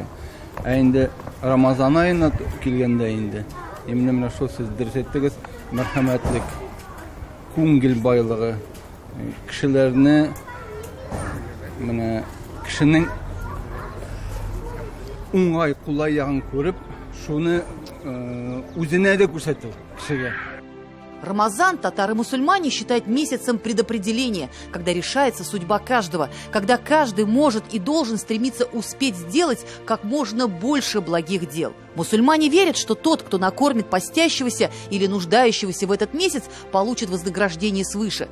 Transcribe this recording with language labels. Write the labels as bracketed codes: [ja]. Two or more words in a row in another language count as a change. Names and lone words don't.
[tt] Инде Рамазан аена килгәндә инде, менә шул сүз дөрес әйттегез, мәрхәмәтлек, күңел байлыгы, кешеләрне, менә кешенең уңай, кулай ягын күреп, шуны үзенә дә күрсәтү кешегә. [ru] Рамазан татары-мусульмане считают месяцем предопределения, когда решается судьба каждого, когда каждый может и должен стремиться успеть сделать как можно больше благих дел. Мусульмане верят, что тот, кто накормит постящегося или нуждающегося в этот месяц, получит вознаграждение свыше.